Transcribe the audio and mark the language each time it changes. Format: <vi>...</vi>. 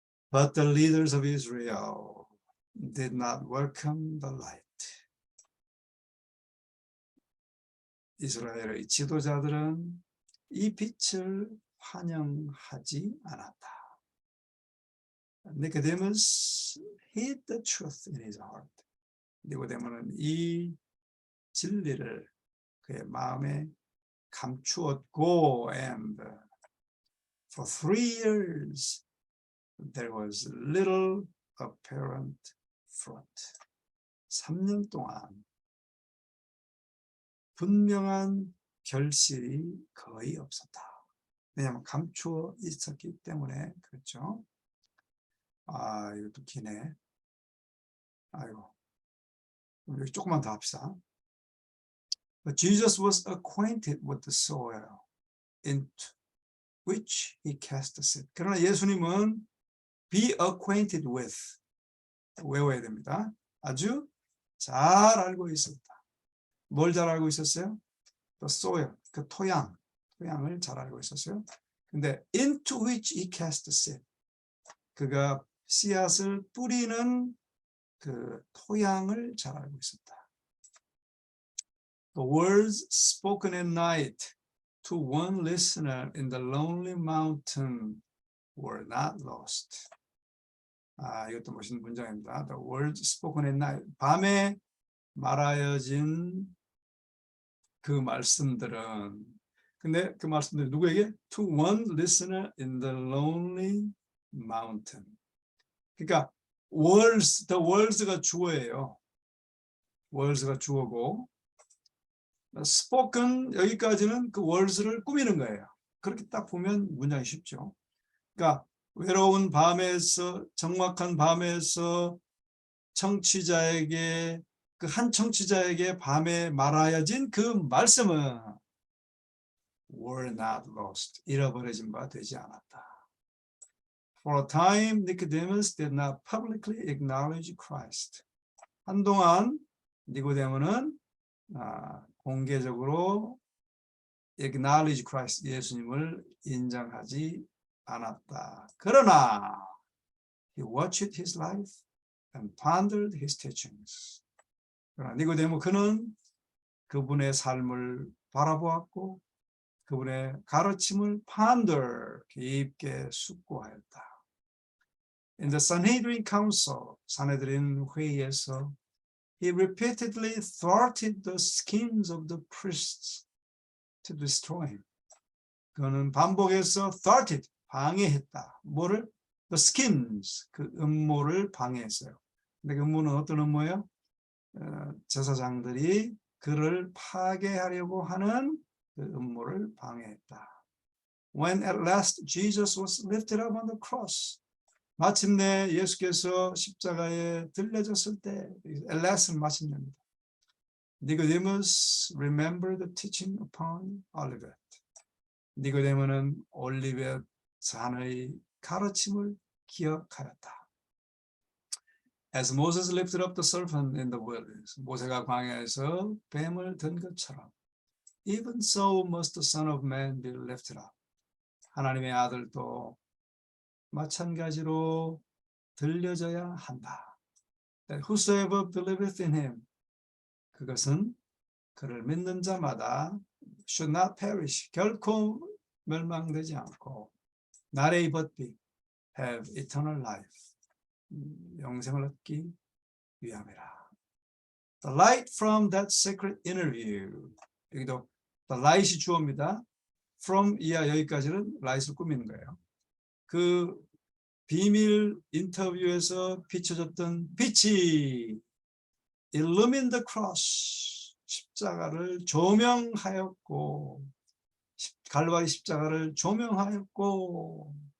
<en>But the leaders of Israel did not welcome the light.</en> <ko>이스라엘의 지도자들은 이 빛을 환영하지 않았다.</ko> <en>Nicodemus hid the truth in his heart.</en> <ko>니고데모는 이 진리를 그의 마음에 감추었고,</ko> <en>and for 3 years there was little apparent fruit.</en> <ko>3년 동안 분명한 결실이 거의 없었다. 왜냐하면 감추어 있었기 때문에. 그렇죠? 이것도 기네. 아이고, 여기 조금만 더 합시다.</ko> <en>But Jesus was acquainted with the soil into which he cast the seed.</en> <ko>그러나 예수님은</ko> <en>be acquainted with,</en> <ko>외워야 됩니다. 아주 잘 알고 있었다. 뭘 잘 알고 있었어요?</ko> <en>The soil,</en> <ko>그 토양을 잘 알고 있었어요. 근데</ko> <en>into which he cast the seed,</en> <ko>그가 씨앗을 뿌리는 그 토양을 잘 알고 있었다.</ko> <en>The words spoken at night to one listener in the lonely mountain were not lost.</en> <ko>이것도 멋있는 문장입니다.</ko> <en>The words spoken at night.</en> <ko>밤에 말하여진 그 말씀들은, 근데 그 말씀들이 누구에게?</ko> <en>To one listener in the lonely mountain.</en> <ko>그러니까 words, the words가 주어예요. words가 주어고, spoken 여기까지는 그 words를 꾸미는 거예요. 그렇게 딱 보면 문장이 쉽죠. 그러니까 외로운 밤에서, 적막한 밤에서 청취자에게, 그 한 청취자에게 밤에 말하여진 그 말씀은</ko> <en>were not lost.</en> <ko>잃어버려진 바 되지 않았다.</ko> <en>For a time, Nicodemus did not publicly acknowledge Christ.</en> <ko>한동안 니고데모는 공개적으로</ko> <en>acknowledge Christ,</en> <ko>예수님을 인정하지 않았다. 그러나</ko> <en>he watched his life and pondered his teachings.</en> <ko>그러나 니고데모 그는 그분의 삶을 바라보았고 그분의 가르침을 ponder, 깊게 숙고하였다.</ko> <en>In the Sanhedrin Council,</en> <ko>사내들인 회의에서</ko> <en>he repeatedly thwarted the schemes of the priests to destroy him.</en> <ko>그는 반복해서 thwarted, 방해했다. 뭐를?</ko> <en>The schemes,</en> <ko>그 음모를 방해했어요. 근데 그 음모는 어떤 음모예요? 제사장들이 그를 파괴하려고 하는 그 음모를 방해했다.</ko> <en>When at last Jesus was lifted up on the cross,</en> <ko>마침내 예수께서 십자가에 들려졌을 때,</ko> <en>at last는 마침내입니다. Nicodemus remembered the teaching upon Olivet.</en> <ko>니고데모는 올리벳 산의 가르침을 기억하였다.</ko> <en>As Moses lifted up the serpent in the wilderness,</en> <ko>모세가 광야에서 뱀을 든 것처럼,</ko> <en>even so must the Son of Man be lifted up.</en> <ko>하나님의 아들도 마찬가지로 들려져야 한다.</ko> <en>That whosoever believeth in him,</en> <ko>그것은 그를 믿는 자마다</ko> <en>should not perish,</en> <ko>결코 멸망되지 않고</ko> <en>not but be, have eternal life,</en> <ko>영생을 얻기 위함이라.</ko> <en>The light from that secret interview.</en> <ko>여기도 the light이 주어입니다. from 이하 여기까지는 light을 꾸미는 거예요. 그 비밀 인터뷰에서 비춰졌던 빛이</ko> <en>illumined the cross,</en> <ko>십자가를 조명하였고, 갈바리 십자가를 조명하였고,</ko>